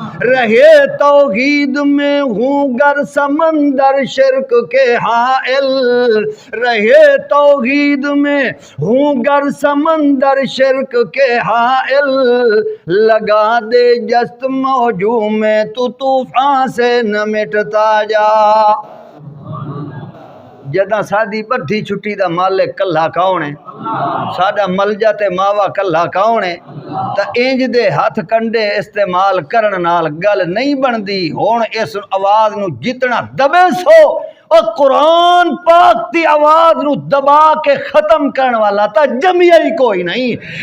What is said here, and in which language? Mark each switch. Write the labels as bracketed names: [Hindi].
[Urdu] رہے توحید میں ہوں گر سمندر شرک کے حائل. رہے توحید میں ہوں گر سمندر شرک کے حائل. لگا دے جست موجوں میں تو طوفان سے نہ مٹتا جا. [Punjabi] جداں سادی بڈھی چھٹی دا مالک کلھا کون ہے؟ ساڈا ملجا تے ماوا کلھا کون ہے؟ تا انج دے ہاتھ کنڈے استعمال کرن نال گل نہیں بندی. ہن اس آواز نو جتنا دبے سو اور قرآن پاک دی آواز نو دبا کے ختم کرن والا تا جمعیہ ہی کوئی نہیں.